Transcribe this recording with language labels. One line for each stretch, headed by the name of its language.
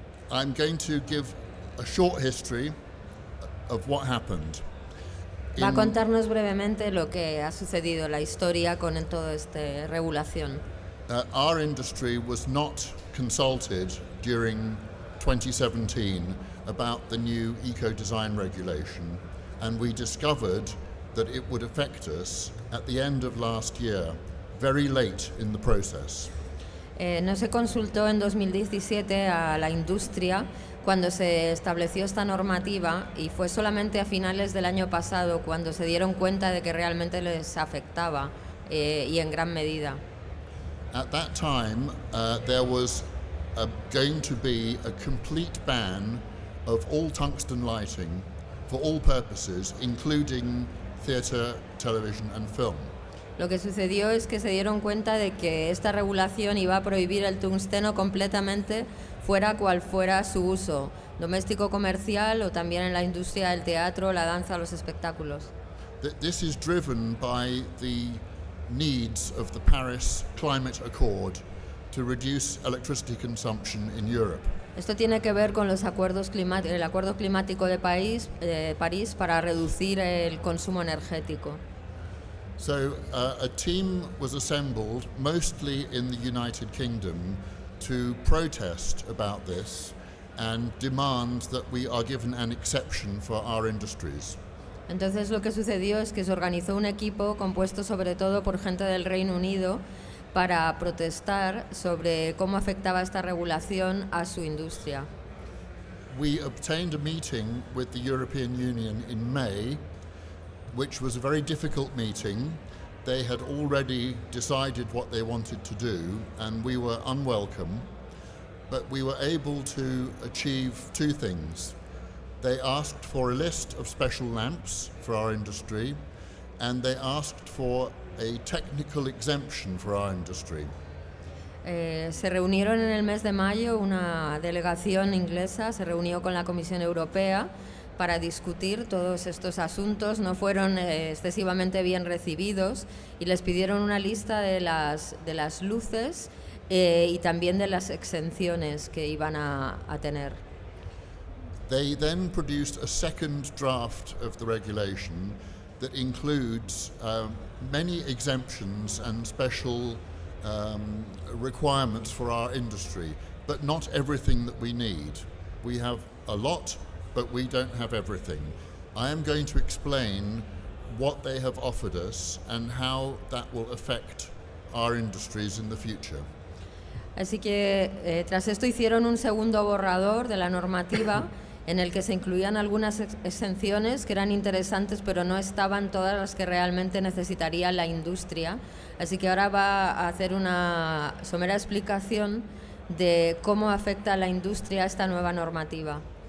English: I'm going to give a short history of what happened.
Spanish: Va a contarnos brevemente lo que ha sucedido, la historia con toda esta regulación.
English: Our industry was not consulted during 2017 about the new eco-design regulation, and we discovered that it would affect us at the end of last year, very late in the process.
Spanish: No se consultó en 2017 a la industria cuando se estableció esta normativa, y fue solamente a finales del año pasado cuando se dieron cuenta de que realmente les afectaba, y en gran medida.
English: At that time, there was going to be a complete ban of all tungsten lighting for all purposes, including theatre, television and film.
Spanish: Lo que sucedió es que se dieron cuenta de que esta regulación iba a prohibir el tungsteno completamente, fuera cual fuera su uso, doméstico, comercial, o también en la industria del teatro, la danza, los espectáculos.
English: This is driven by the needs of the Paris Climate Accord to reduce electricity consumption in Europe.
Spanish: Esto tiene que ver con los el acuerdo climático de París para reducir el consumo energético.
English: So a team was assembled, mostly in the United Kingdom, to protest about this and demand that we are given an exception for our industries.
Spanish: Entonces lo que sucedió es que se organizó un equipo compuesto sobre todo por gente del Reino Unido para protestar sobre cómo afectaba esta regulación a su industria.
English: We obtained a meeting with the European Union in May, which was a very difficult meeting. They had already decided what they wanted to do, and we were unwelcome, but we were able to achieve two things. They asked for a list of special lamps for our industry, and they asked for a technical exemption for our industry.
Spanish: Se reunieron en el mes de mayo, una delegación inglesa se reunió con la Comisión Europea para discutir todos estos asuntos. No fueron excesivamente bien recibidos y les pidieron una lista de las luces y también de las exenciones que iban a tener.
English: They then produced a second draft of the regulation that includes many exemptions and special requirements for our industry, but not everything that we need. We have a lot, but we don't have everything. I am going to explain what they have offered us and how that will affect our industries in the future.
Spanish: Así que tras esto hicieron un segundo borrador de la normativa en el que se incluían algunas exenciones que eran interesantes, pero no estaban todas las que realmente necesitaría la industria. Así que ahora va a hacer una somera explicación de cómo afecta a la industria esta nueva normativa.